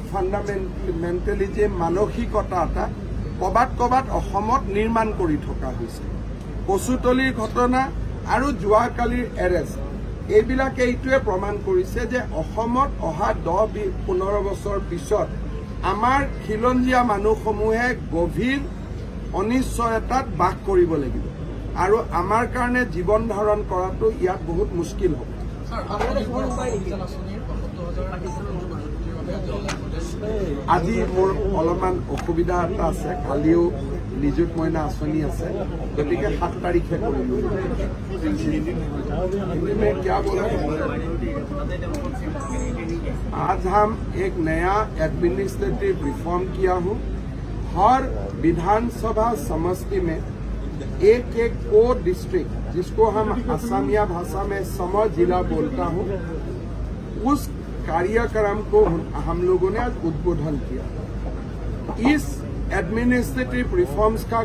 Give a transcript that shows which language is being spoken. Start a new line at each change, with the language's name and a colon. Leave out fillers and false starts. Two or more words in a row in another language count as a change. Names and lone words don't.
Assamese: ফাণ্ডামেণ্টেলিজিম মানসিকতা এটা কবাত কবাত অসমত নিৰ্মাণ কৰি থকা হৈছে কচুতলিৰ ঘটনা আৰু যোৱাকালিৰ এৰেষ্ট এইবিলাকে এইটোৱে প্ৰমাণ কৰিছে যে অসমত অহা 10-15 বছৰ পিছত আমাৰ খিলঞ্জীয়া মানুহসমূহে গভীৰ অনিশ্চয়তাত বাস কৰিব লাগিব আৰু আমাৰ কাৰণে জীৱন ধাৰণ কৰাটো ইয়াত বহুত মুস্কিল হ'ব আজি মোৰ অলপমান অসুবিধা এটা আছে কালিও নিযুত মইনা আঁচনি আছে গতিকে 7 তাৰিখে কৰিলো
Hindi: क्या बोला आज हम एक नया
English: administrative reform
Hindi: किया हूं हर विधानसभा समष्टि में एक को डिस्ट्रिक्ट जिसको हम असमिया भाषा में सम जिला बोलता हूं उस कार्यक्रम को हम लोगों ने आज उद्बोधन किया इस
English: administrative reforms
Hindi: का